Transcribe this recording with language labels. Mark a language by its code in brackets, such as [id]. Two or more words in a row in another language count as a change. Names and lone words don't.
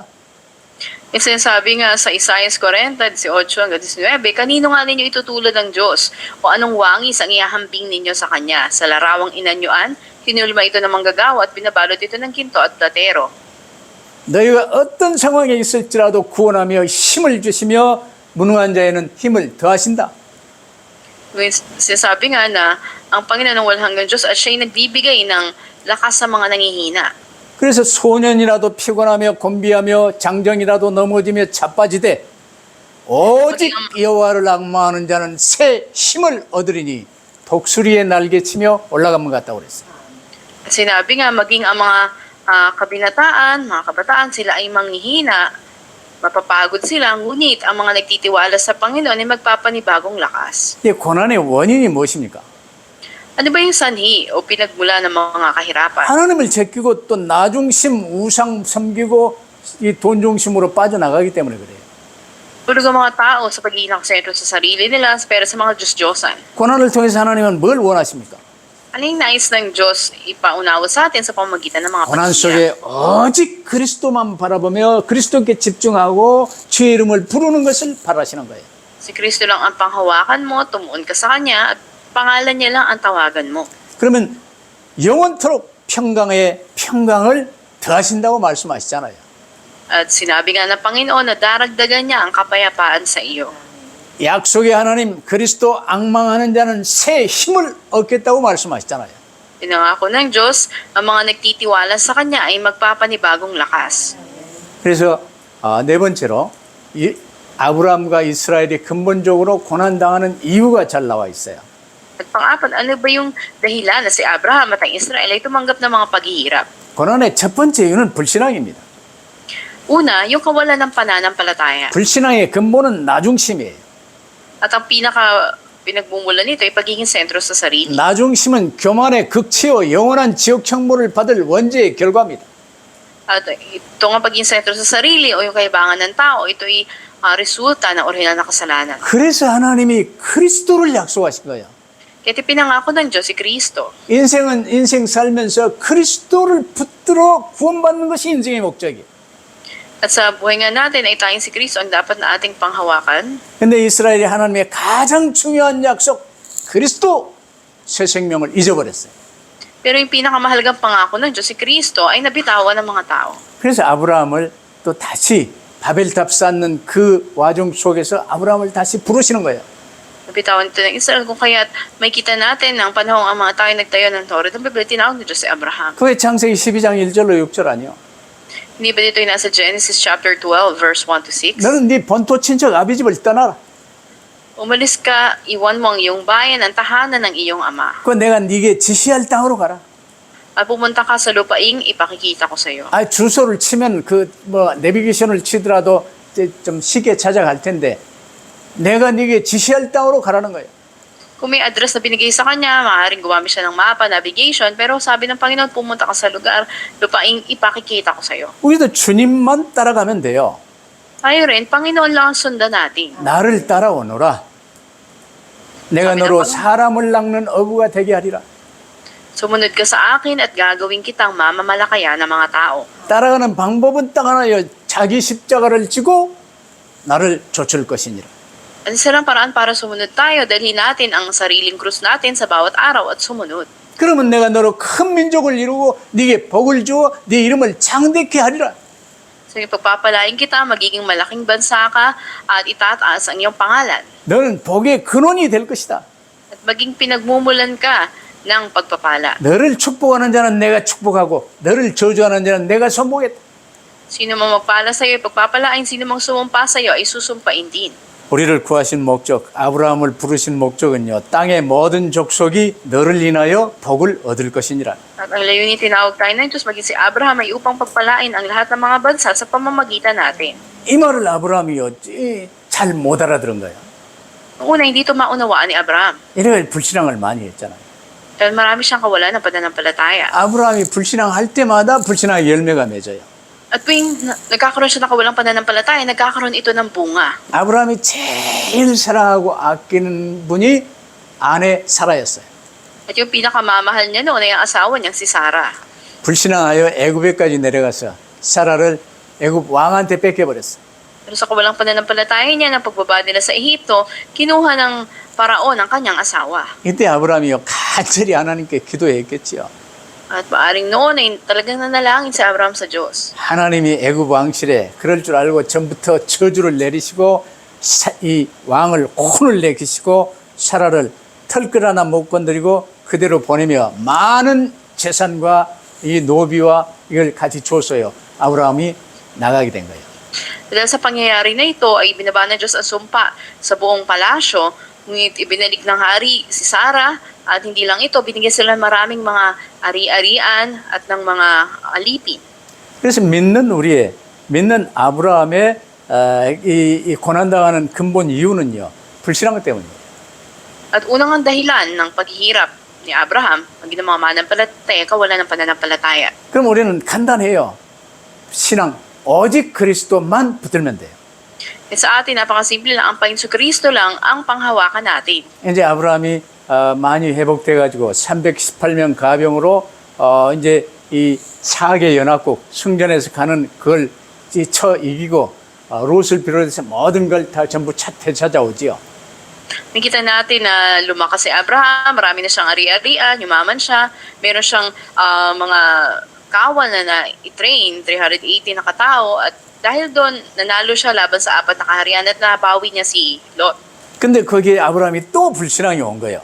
[tl] Kasi sinasabi nga sa Isaiah 40, 18 hanggang 19, kanino nga ninyo itutulad ng Diyos? O anong wangis ang ihahambing ninyo sa Kanya? Sa larawang inanyuan, hinulma ito ng manggagawa at binabalot ito ng ginto at platero. [ko] 너희가 어떤 상황에 있을지라도 구원하며 힘을 주시며 무능한 자에는 힘을 더하신다. [tl] Sinasabi nga na ang Panginoon ng walang hanggang Diyos at siya'y nagbibigay ng lakas sa mga nangihina. [ko] 그래서 소년이라도 피곤하며 곤비하며 장정이라도 넘어지며 자빠지되 오직 여호와를 악마하는 자는 새 힘을 얻으리니 독수리의 날개치며 올라가면 같다고 그랬어요. [tl] Sinabi nga maging ang mga mga kabataan, sila ay manghihina, mapapagod sila, ngunit ang mga nagtitiwala sa Panginoon ay magpapanibagong lakas. [ko] 이 고난의 원인이 무엇입니까? [tl] Ano ba yung sanhi o pinagmula ng mga kahirapan? [ko] 하나님을 제끼고 또 나중심 우상 섬기고 이 돈중심으로 빠져나가기 때문에 그래요. [tl] Tulog ang mga tao sa pagiging nakasentro sa sarili nila, pero sa mga Diyos-Diyosan. [ko] 고난을 통해서 하나님은 뭘 원하십니까? [tl] Ano yung nais ng Diyos ipaunawa sa atin sa pamamagitan ng mga [ko] 고난 [tl] paghihiyak? [ko] 속에 오직 그리스도만 바라보며 그리스도께 집중하고 주의 이름을 부르는 것을 바라시는 거예요. [tl] Si Kristo lang ang panghawakan mo, tumuon ka sa Kanya, at pangalan niya lang ang tawagan mo. [ko] 그러면 영원토록 평강을 더하신다고 말씀하시잖아요. [tl] At sinabi nga ng Panginoon na daragdagan niya ang kapayapaan sa iyo. [ko] 약속의 하나님 그리스도 앙망하는 자는 새 힘을 얻겠다고 말씀하시잖아요. [tl] Pinangako ng Diyos, ang mga nagtitiwala sa Kanya ay magpapanibagong lakas. [ko] 그래서 네 번째로 아브라함과 이스라엘이 근본적으로 고난당하는 이유가 잘 나와 있어요. [tl] At pang-apat, ano ba yung dahilan na si Abraham at ang Israel ay tumanggap ng mga paghihirap? [ko] 고난의 첫 번째 이유는 불신앙입니다. [tl] Una, yung kawalan ng pananampalataya. [ko] 불신앙의 근본은 나중심이에요. [tl] At ang pinagmumulan nito ay pagiging sentro sa sarili. [ko] 나중심은 교만의 극치요 영원한 지옥 형벌을 받을 원죄의 결과입니다. [tl] At ito nga pagiging sentro sa sarili o yung kaibangan ng tao, ito ay resulta ng orihinal na kasalanan. [ko] 그래서 하나님이 그리스도를 약속하신 거예요. [tl] Kaya pinangako ng Diyos si Kristo. [ko] 인생 살면서 그리스도를 붙들어 구원받는 것이 인생의 목적이에요. [tl] At sa buhay nga natin ay tayong si Kristo ang dapat na ating panghawakan. [ko] 근데 이스라엘이 하나님의 가장 중요한 약속 그리스도 새 생명을 잊어버렸어요. [tl] Pero yung pinakamahalagang pangako ng Diyos si Kristo ay nabitawan ng mga tao. [ko] 그래서 아브라함을 또 다시 바벨탑 쌓는 그 와중 속에서 아브라함을 다시 부르시는 거예요. [tl] Nabitawan ito ng Israel kung kaya't may kita natin ng panahong ang mga tayo nagtayo ng Torah. Ang Biblia tinawag ng Diyos si Abraham. [ko] 그게 창세기 12장 1절로 6절 아니요? [tl] Hindi ba dito yung nasa Genesis [en] chapter 12 verse 1 to 6? [ko] 너는 네 본토 친척 아비집을 떠나라. [tl] Umalis ka, iwan mo ang iyong bayan, ang tahanan ng iyong ama. [ko] 그 내가 네게 지시할 땅으로 가라. [tl] At pumunta ka sa lupaing, ipakikita ko sa iyo. [ko] 주소를 치면 내비게이션을 치더라도 이제 좀 쉽게 찾아갈 텐데 내가 네게 지시할 땅으로 가라는 거예요. [tl] Kung may address na binigay sa kanya, maaaring gumamit siya ng mapa, navigation, pero sabi ng Panginoon, pumunta ka sa lugar, lupaing ipakikita ko sa'yo. [ko] 우리도 주님만 따라가면 돼요. [tl] Tayo rin, Panginoon lang ang sundan natin. [ko] 나를 따라오너라. 내가 너로 사람을 낚는 어부가 되게 하리라. [tl] Sumunod ka sa akin at gagawin kitang mamamalakaya ng mga tao. [ko] 따라가는 방법은 딱 하나요. 자기 십자가를 지고 나를 좇을 것이니라. [tl] Ang sarang paraan para sumunod tayo, dalhin natin ang sariling krus natin sa bawat araw at sumunod. [ko] 그러면 내가 너로 큰 민족을 이루고 네게 복을 주어 네 이름을 장대케 하리라. [tl] So yung pagpapalain kita, magiging malaking bansa ka at itataas ang iyong pangalan. [ko] 너는 복의 근원이 될 것이다. [tl] At maging pinagmumulan ka ng pagpapala. [ko] 너를 축복하는 자는 내가 축복하고 너를 저주하는 자는 내가 선복했다. [tl] Sino mang magpala sa iyo, pagpapalain, sino mang sumumpa sa iyo ay susumpain din. [ko] 우리를 구하신 목적, 아브라함을 부르신 목적은요. 땅의 모든 족속이 너를 인하여 복을 얻을 것이니라. [tl] At ang layunin tinawag tayo ng Diyos, maging si Abraham ay upang pagpalain ang lahat ng mga bansa sa pamamagitan natin. [ko] 이 말을 아브라함이요. 잘 못 알아들은 거예요. [tl] Noong una, hindi ito maunawaan ni Abraham. [ko] 이래 불신앙을 많이 했잖아요. [tl] Dahil marami siyang kawalan ng pananampalataya. [ko] 아브라함이 불신앙할 때마다 불신앙의 열매가 맺어요. [tl] At tuwing nagkakaroon siya ng kawalang pananampalataya, nagkakaroon ito ng bunga. [ko] 아브라함이 제일 사랑하고 아끼는 분이 아내 사라였어요. [tl] At yung pinakamamahal niya noon ay ang asawa niyang si Sarah. [ko] 불신앙하여 애굽에까지 내려가서 사라를 애굽 왕한테 뺏겨버렸어요. [tl] Pero sa kawalang pananampalataya niya ng pagbaba nila sa Ehipto, kinuha ng paraon ang kanyang asawa. [ko] 이때 아브라함이요 간절히 하나님께 기도했겠지요. [tl] At maaring noon ay talagang nanalangin si Abraham sa Diyos. [ko] 하나님이 애굽 왕실에 그럴 줄 알고 전부터 저주를 내리시고 이 왕을 혼을 내키시고 사라를 털끝 하나 못 건드리고 그대로 보내며 많은 재산과 이 노비와 이걸 같이 줬어요. 아브라함이 나가게 된 거예요. [tl] Dahil sa pangyayari na ito ay binaba ng Diyos ang sumpa sa buong palasyo, ngunit ibinalik ng hari si Sarah at hindi lang ito, binigyan sila ng maraming mga ari-arian at ng mga alipin. [ko] 그래서 믿는 아브라함의 이 고난당하는 근본 이유는요. 불신앙 때문이에요. [tl] At unang ang dahilan ng paghihirap ni Abraham, ang ginamang mananampalataya, kawalan ng pananampalataya. [ko] 그럼 우리는 간단해요. 신앙 오직 그리스도만 붙들면 돼요. [tl] At sa atin, napakasimple lang, ang Panginoon Kristo lang ang panghawakan natin. [ko] 이제 아브라함이 많이 회복돼 가지고 318명 가병으로 이제 이 사개 연합국 승전에서 가는 그걸 쳐 이기고 롯을 비롯해서 모든 걸 다 전부 되찾아오지요. [tl] Nakita natin na lumakas si Abraham, marami na siyang ari-arian, yumaman siya, meron siyang mga kawan na i-train, 380 na katao, at dahil doon, nanalo siya laban sa 4 na kaharian at nabawi niya si Lot. [ko] 근데 거기에 아브라함이 또 불신앙이 온 거예요.